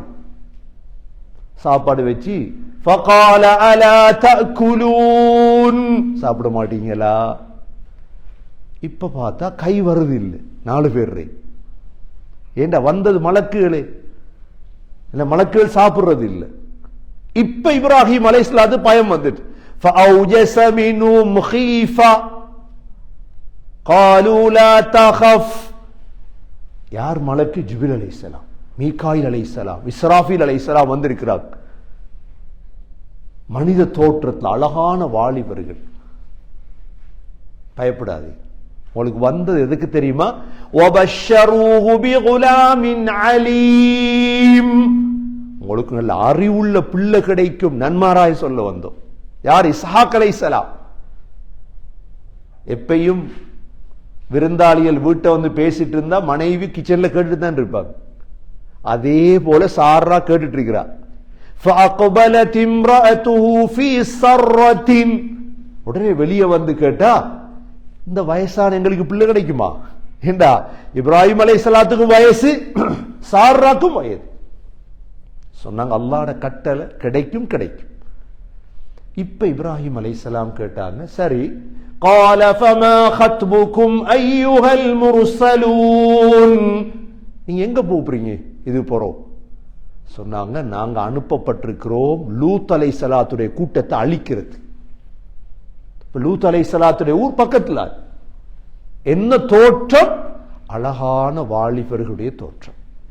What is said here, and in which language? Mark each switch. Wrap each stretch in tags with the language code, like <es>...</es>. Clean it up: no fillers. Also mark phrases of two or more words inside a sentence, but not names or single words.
<ta>சாப்பாடு வச்சு</ta> <ar>فقال ألا تأكلون,</ar> <ta>சாப்பிட மாட்டீங்களா? இப்ப பார்த்தா கை வருது இல்லை 4 பேர். ஏண்டா வந்தது மலக்குகளே, இல்ல மலக்குகள் சாப்பிடுறது இல்லை. இப்ப இப்ராஹிம் அலைஹிஸ்ஸலாத்து பயம் வந்துட்டு</ta> <ar>فأوجس منهم خيفة قالوا لا تخف.</ar> <ta>யார் மலக்கு? ஜிப்ரீல் அலைஹிஸ்ஸலாம், மீகாயில் அலைஹிஸ்ஸலாம், இஸ்ராஃபீல் அலைஹிஸ்ஸலாம் வந்திருக்கிறார். மனித தோற்றத்தில் அழகான வாலிபர்கள். பயப்படாதே, உங்களுக்கு வந்தது எதுக்கு தெரியுமா?</ta> <ar>وَبَشَّرُوهُ بِغُلَامٍ عَلِيمٍ,</ar> <ta>உங்களுக்கு நல்ல அறிவுள்ள பிள்ளை கிடைக்கும் நன்மாராய் சொல்ல வந்தோம். யார்? இஸ்ஹாக் அலைஹிஸ்ஸலாம். எப்பையும் விருந்தாளிகள் வீட்டை வந்து பேசிட்டு இருந்தா மனைவி கிச்சன்ல கேட்டுட்டு தான் இருப்பாங்க. அதே போல சாரா கேட்டுட்டு இருக்கிறார்.</ta> <ar>فَأَقْبَلَتِ امْرَأَتُهُ فِي سَرَّةٍ,</ar> <ta>உடனே வெளியே வந்து கேட்டா, இந்த வயசான எங்களுக்கு பிள்ளை கிடைக்குமா? ஏண்டா இப்ராஹிம் அலைஹிஸ்ஸலாத்துக்கும் வயசு, சாராக்கும் வயது. சொன்னாங்க அல்லாஹ்வுடைய கட்டளை, கிடைக்கும் கிடைக்கும். இப்ப இப்ராஹிம் அலைஹிஸ்ஸலாம் கேட்டாங்க, சரி.</ta> <ar>قال فما خطبكم ايها المرسلون,</ar> <ta>நீங்க எங்க போறீங்க? இது போறோம். சொன்னாங்க, நாங்க அனுப்பப்பட்டிருக்கிறோம் லூத் அலைஹிஸ்ஸலாத்துடைய கூட்டத்தை அழிக்கிறது. லூத் அலைஹிஸ்ஸலாத்துடைய ஊர் பக்கத்துல. என்ன தோற்றம்? அழகான வாலிபர்களுடைய தோற்றம்.</ta>